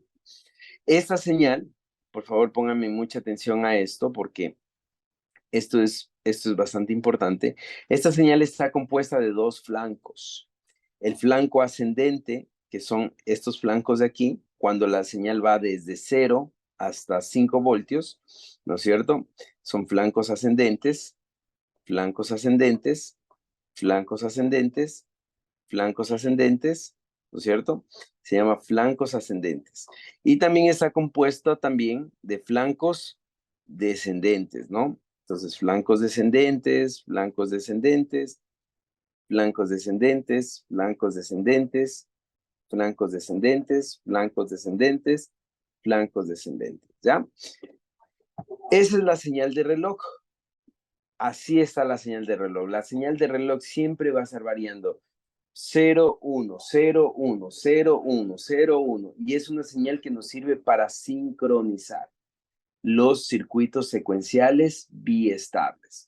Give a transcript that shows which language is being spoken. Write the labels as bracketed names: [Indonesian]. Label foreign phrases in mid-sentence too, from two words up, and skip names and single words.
[Spanish] Esta señal, por favor, pónganme mucha atención a esto porque esto es bastante importante. Esta señal está compuesta de dos flancos. El flanco ascendente, que son estos flancos de aquí, cuando la señal va desde 0 hasta 5 voltios, ¿no es cierto? Son flancos ascendentes, flancos ascendentes, flancos ascendentes, flancos ascendentes, ¿no es cierto? Se llama flancos ascendentes. Y también está compuesto también de flancos descendentes, ¿no? Entonces, flancos descendentes, flancos descendentes, flancos descendentes, flancos descendentes, flancos descendentes, flancos descendentes, flancos descendentes, ¿ya? Esa es la señal de reloj. Así está la señal de reloj. La señal de reloj siempre va a estar variando. 0, 1, 0, 1, 0, 1, 0, 1. Y es una señal que nos sirve para sincronizar los circuitos secuenciales biestables.